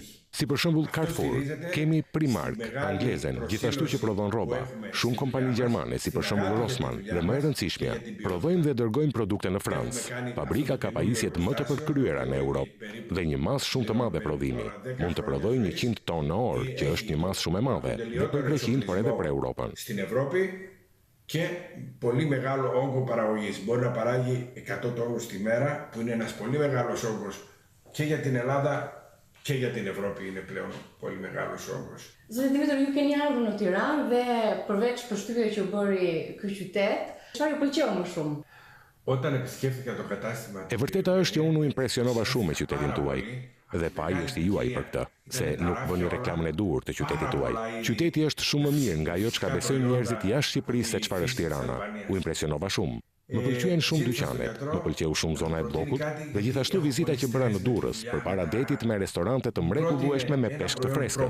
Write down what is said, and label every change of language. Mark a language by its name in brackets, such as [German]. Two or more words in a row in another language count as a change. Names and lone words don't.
[Albanian] Si për shembull Carrefour, kemi Primark, anglezen, gjithashtu që prodhon rroba, shumë kompani gjermane si për shembull Rossmann dhe më e rëndësishmja, prodhojmë dhe dërgojmë produkte në Francë. Fabrika ka pajisjet më të përkryera në Europë dhe një masë shumë të madhe prodhimi. Mund të prodhojë 100 tonë në orë, që është një masë shumë e madhe, dhe për Greqinë, por edhe për Europën. [Greek] Στην Ευρώπη και πολύ μεγάλο όγκο παραγωγής. Μπορεί να παράγει 100 τόνους τη μέρα, που είναι ένας πολύ μεγάλος όγκος και για την Ελλάδα και για την Ευρώπη είναι πλέον πολύ μεγάλος όγκος. [Albanian] Zotë Dimitër, ju keni ardhur në Tiranë dhe përveç përshtypjeve që u bëri ky qytet, çfarë ju pëlqeu më shumë? [Greek] Όταν επισκέφθηκα το κατάστημα... [Albanian] E vërteta është që unë u impresionova shumë me qytetin tuaj. Dhe paji është i juaj për këtë, se nuk bëni reklamën e duhur të qytetit tuaj. Qyteti është shumë më mirë nga ajo çka besojnë njerëzit jashtë Shqipërisë se çfarë është Tirana. U impresionova shumë. Më pëlqyen shumë dyqanet, më pëlqeu shumë zona e bllokut dhe gjithashtu vizita që bëra në Durrës përpara detit me restorante të mrekullueshme me peshk të freskët.